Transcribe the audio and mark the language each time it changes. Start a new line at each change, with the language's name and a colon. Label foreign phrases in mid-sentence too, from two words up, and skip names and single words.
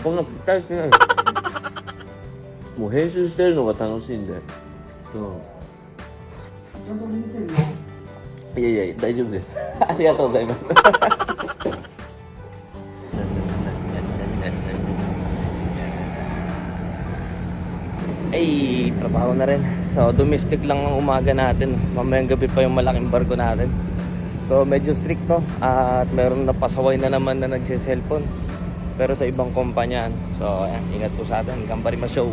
Japanese: こんな期待してないです。もう編集してるのが楽しいんで。ちゃんと見てるよ。いや、大丈夫です。ありがとうございます。
Filipino: Ay, trabaho na rin. So, domestic lang ang umaga natin. Mamayang gabi pa yung malaking barko natin. So, medyo strict, no? At meron na pasaway na naman na nagsiselfon. Pero sa ibang kumpanya. So, ayan, ingat po sa atin. Gambari show.